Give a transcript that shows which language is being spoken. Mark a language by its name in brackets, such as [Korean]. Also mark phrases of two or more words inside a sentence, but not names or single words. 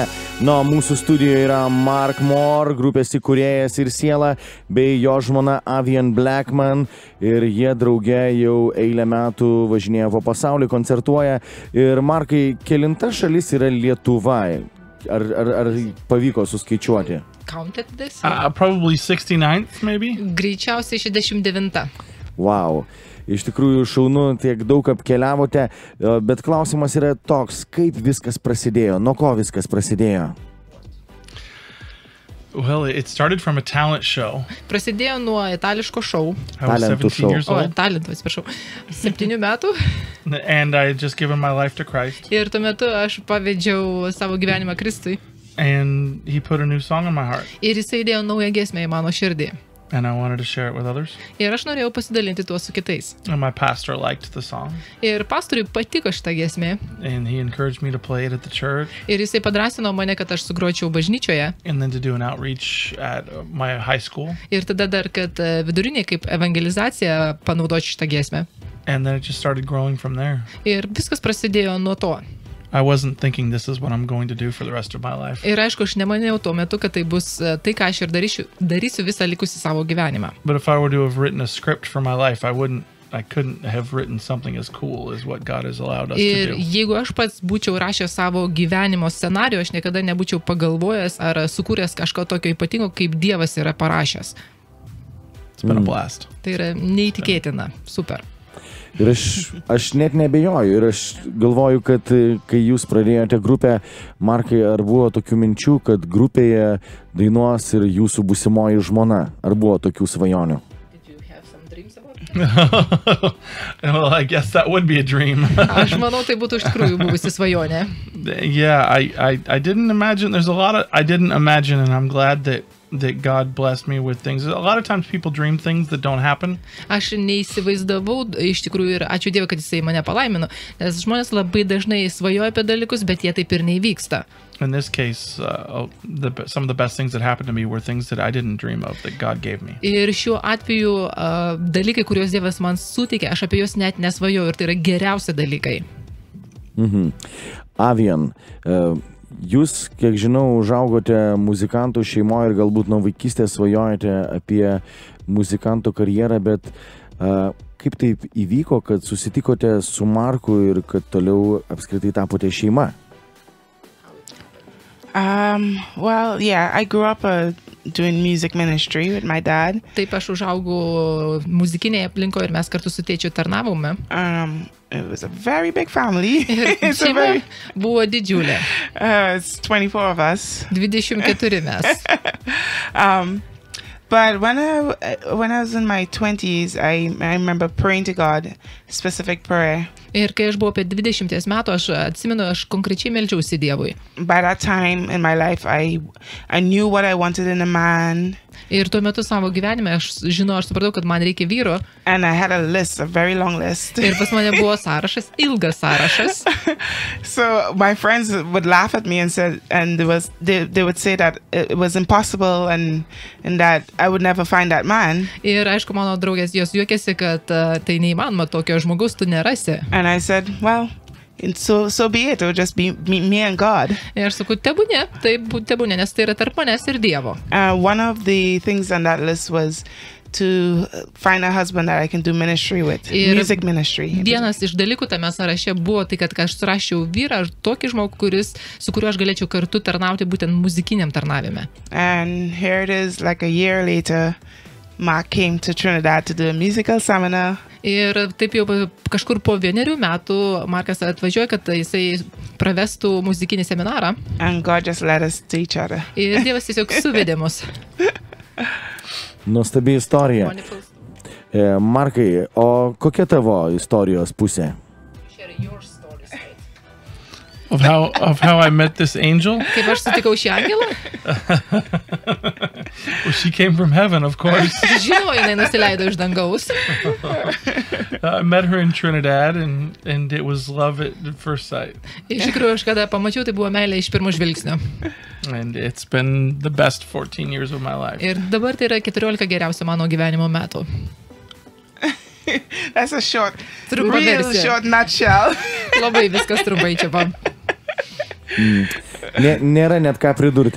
[Lithuanian] Nuo mūsų studijoje yra Mark Moore, grupės įkūrėjas ir siela, bei jo žmona Avian Blackman. Ir jie drauge jau eilę metų važinėja po pasaulį, koncertuoja. Ir Markai, kelinta šalis yra Lietuva? Ar pavyko suskaičiuoti? [English] Counted this? Probably 69th, maybe. [Lithuanian] Greičiausiai 69. [English] Wow. [Lithuanian] Iš tikrųjų šaunu, tiek daug apkeliavote, bet klausimas yra toks, kaip viskas prasidėjo, nuo ko viskas prasidėjo? [English] Well, it started from a talent show. [Lithuanian] Prasidėjo nuo itališko šou. [English] I was [Lithuanian] Talentų [English] 17 years [Lithuanian] O, [English] old. [Lithuanian] talentų, atsiprašau. 7 metų. [English] And I had just given my life to Christ. [Lithuanian] Ir tuo metu aš pavedžiau savo gyvenimą Kristui. [English] And he put a new song in my heart. [Lithuanian] Ir jisai įdėjo naują giesmę į mano širdį. [English] And I wanted to share it with others. [Lithuanian] Ir aš norėjau pasidalinti tuo su kitais. [English] And my pastor liked the song. [Lithuanian] Ir pastoriui patiko šitą giesmę. [English] And he encouraged me to play it at the church. [Lithuanian] Ir jisai padrasino mane, kad aš sugročiau bažnyčioje. [English] And then to do an outreach at my high school. [Lithuanian] Ir tada dar, kad vidurinė kaip evangelizacija panaudočiau šitą giesmę. [English] And then it just started growing from there. [Lithuanian] Ir viskas prasidėjo nuo to. [English] I wasn't thinking this is what I'm going to do for the rest of my life. [Lithuanian] Ir aišku, aš nemaniau tuo metu, kad tai bus tai, ką aš ir darysiu visą likusį savo gyvenimą. [English] But if I were to have written a script for my life, I couldn't have written something as cool as what God has allowed us to [Lithuanian] Ir [English] do. [Lithuanian] jeigu aš pats būčiau rašęs savo gyvenimo scenarijų, aš niekada nebūčiau pagalvojęs ar sukūręs kažko tokio ypatingo, kaip Dievas yra parašęs. [English] It's been a blast. [Lithuanian] Tai yra neįtikėtina. Super. Ir aš net nebejoju ir aš galvoju, kad kai jūs pradėjote grupę, Markai, ar buvo tokių minčių, kad grupėje dainuos ir jūsų būsimoji žmona? Ar buvo tokių svajonių? [English] Did you have some dreams about it? Well, I guess that would be a dream. [Lithuanian] Aš manau, tai būtų iš tikrųjų buvusi svajonė. [English] Yeah, I didn't imagine. There's a lot of I didn't imagine, and I'm glad that God blessed me with things. A lot of times people dream things that don't happen. [Lithuanian] Aš neįsivaizdavau iš tikrųjų ir ačiū Dievui, kad jisai mane palaimino, nes žmonės labai dažnai svajoja apie dalykus, bet jie taip ir neįvyksta. [English] In this case, some of the best things that happened to me were things that I didn't dream of that God gave me. [Lithuanian] Ir šiuo atveju dalykai, kuriuos Dievas man suteikė, aš apie juos net nesvajojau ir tai yra geriausi dalykai. Avian, jūs, kiek žinau, užaugote muzikantų šeimoje ir galbūt nuo vaikystės svajojate apie muzikantų karjerą, bet kaip taip įvyko, kad susitikote su Marku ir kad toliau apskritai tapote šeima? [English] Well, yeah, I grew up doing music ministry with my dad. [Lithuanian] Taip aš užaugau muzikinėje aplinkoje ir mes kartu su tėčiu tarnavome. [English] It was a very big family. It's a [Lithuanian] Šeima [English] very, [Lithuanian] buvo didžiulė. [English] it's 24 of us. [Lithuanian] 24 mes. [English] But when I was in my 20s, I remember praying to God, specific prayer. [Lithuanian] Ir kai aš buvau apie 20 metų, aš atsimenu, aš konkrečiai meldžiausi Dievui. [English] By that time in my life, I knew what I wanted in a man. [Lithuanian] Ir tuo metu savo gyvenime aš supratau, kad man reikia vyro. [English] And I had a list, a very long list. [Lithuanian] Ir pas mane buvo sąrašas, ilgas sąrašas. [English] So my friends would laugh at me and they would say that it was impossible and that I would never find that man. [Lithuanian] Ir aišku, mano draugės jos juokėsi, kad tai neįmanoma, tokio žmogaus tu nerasi. [English] And I said, well, so be it. It would just be me and God. [Lithuanian] Ir aš sakau, tebūnė, nes tai yra tarp manęs ir Dievo. [English] One of the things on that list was to find a husband that I can do ministry with, music ministry. [Lithuanian] Vienas iš dalykų tame sąraše buvo tai, kad aš surašiau vyrą, tokį žmogų, su kuriuo aš galėčiau kartu tarnauti būtent muzikiniam tarnavime. [English] And here it is, like a year later, Mark came to Trinidad to do a musical seminar. [Lithuanian] Ir taip jau kažkur po 1 metų Markas atvažiuoja, kad jisai pravestų muzikinį seminarą. [English] And God just led us to each other. [Lithuanian] Ir Dievas tiesiog suvedė mus. Nuostabi istorija. Markai, o kokia tavo istorijos pusė? [English] Of how I met this angel? [Lithuanian] Kaip aš sutikau šį angelą? [English] Well, she came from heaven, of course. [Lithuanian] Žinau, jinai nusileido iš dangaus. [English] I met her in Trinidad and it was love at first sight. [Lithuanian] Iš tikrųjų, aš kada pamačiau, tai buvo meilė iš pirmo žvilgsnio. [English] And it's been the best 14 years of my life. [Lithuanian] Ir dabar tai yra 14 geriausių mano gyvenimo metų. [English] That's a short, [Lithuanian] Trumpa [English] real [Lithuanian] versija. [English] short nutshell. [Lithuanian] Labai viskas trumpai čia va. Nėra net ką pridurti.